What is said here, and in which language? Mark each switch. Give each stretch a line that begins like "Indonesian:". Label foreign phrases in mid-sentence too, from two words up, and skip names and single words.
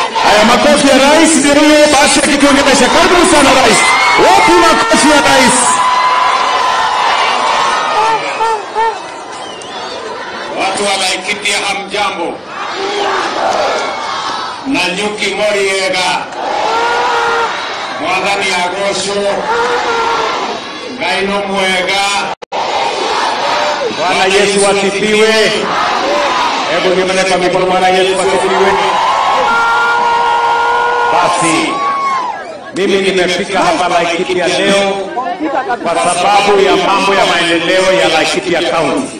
Swahili: Haya, makofi ya rais ndio hiyo basi akituongelesha. Karibu sana rais. Wapi makofi ya rais? Watu wa Laikipia hamjambo. Nanyuki Moriega.
Kikuyu: Mwathani agocwo. Ngai no mwega.
Swahili: Bwana Yesu asifiwe. Hebu nione kwa mikono. Bwana Yesu asifiwe. Basi mimi nimefika hapa Laikipia leo kwa sababu ya mambo ya maendeleo ya Laikipia County.